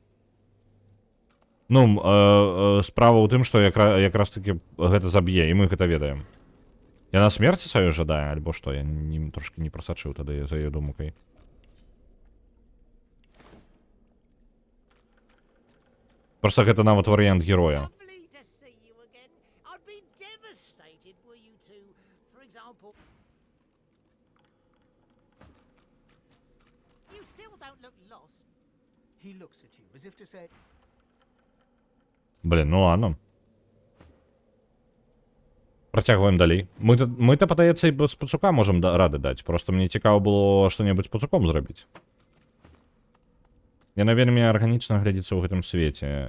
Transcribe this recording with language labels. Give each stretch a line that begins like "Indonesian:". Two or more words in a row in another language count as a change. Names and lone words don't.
Belarusian: Ну, справа ў тым, што якраз таки гэта заб'е, і мы гэта ведаем. Яна смерці сваёй жадае, альбо што? Я трошки не прасачыў тады за яе думкай. Просто гэта нават варыянт героя.
English: He looks at you as if to say,
Russian: Блин, ну ладно.
Belarusian: Працягваем далей. Мы-то, падаецца, і з пацука можам рады даць. Просто мне цікава было што-небудзь з пацуком зрабіць. Яна вельмі арганічна глядзіцца ў гэтым свеце.